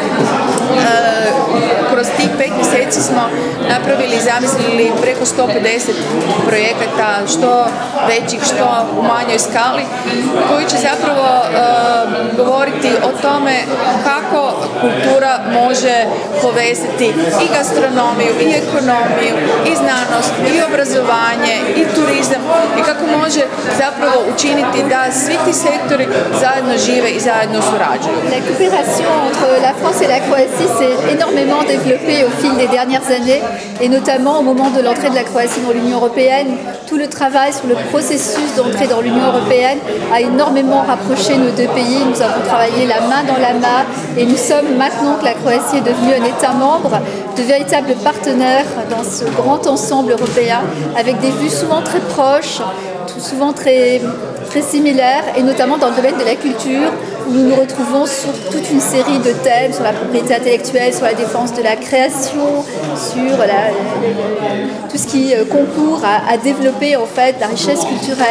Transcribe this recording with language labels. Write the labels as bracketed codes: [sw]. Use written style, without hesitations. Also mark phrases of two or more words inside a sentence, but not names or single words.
[hr] Kroz tih 5 mjeseci smo napravili i zamislili preko 150 projekata, što većih, što u manjoj skali, koji će zapravo govoriti o tome kako kultura može povezati i gastronomiju, i ekonomiju, i znanost, i obrazovanje, i turizam i kako može zapravo učiniti da svi ti sektori zajedno žive i zajedno surađuju. [fr] La coopération entre la France et la Croatie s'est énormément développée au fil des dernières années et notamment au moment de l'entrée de la Croatie dans l'Union européenne. Tout le travail sur le processus d'entrée dans l'Union européenne a énormément rapproché nos deux pays. Nous avons travaillé la main dans la main et nous sommes, maintenant que la Croatie est devenue un État membre, de véritables partenaires dans ce grand ensemble européen avec des vues souvent très proches, souvent très similaires et notamment dans le domaine de la culture où nous nous retrouvons sur toute une série de thèmes, sur la propriété intellectuelle, sur la défense de la création, sur tout ce qui concourt à développer en fait la richesse culturelle.